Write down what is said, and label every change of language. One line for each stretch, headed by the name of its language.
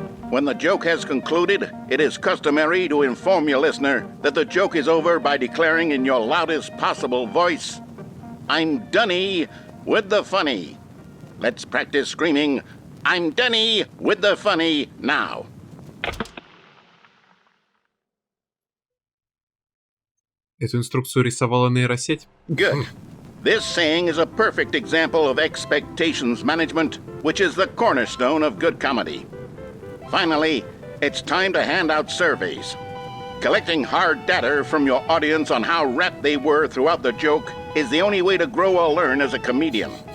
English: When the joke has concluded, it is customary to inform your listener that the joke is over by declaring in your loudest possible voice, "I'm Dunny with the funny." Let's practice screaming, "I'm Dunny with the funny" now.
Russian: Эту инструкцию рисовала нейросеть?
English: Good. This saying is a perfect example of expectations management, which is the cornerstone of good comedy. Finally, it's time to hand out surveys. Collecting hard data from your audience on how rapt they were throughout the joke is the only way to grow or learn as a comedian.